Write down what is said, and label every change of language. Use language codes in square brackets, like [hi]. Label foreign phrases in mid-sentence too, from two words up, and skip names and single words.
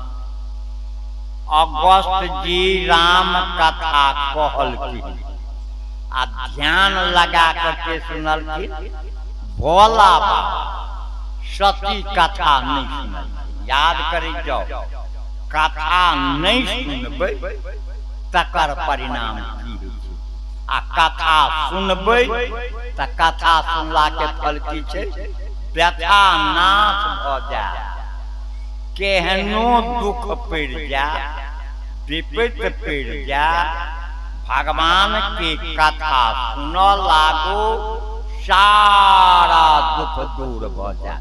[mai] अगस्त जी राम कथा कहल की आ ध्यान लगा करके सुनल की। भोला बाबा सती कथा नहीं सुनल। याद करी जाओ, कथा नहीं सुनबै तकर परिणाम की होइ छै, आ कथा सुनबै त कथा सुनला के फल की छै? व्यथा नाश भ जाए। केहनो दुख पड़ जाए, विपत्ति पड़ जाए, भगवान की कथा सुन लागो सारा दुख दूर भ जाए।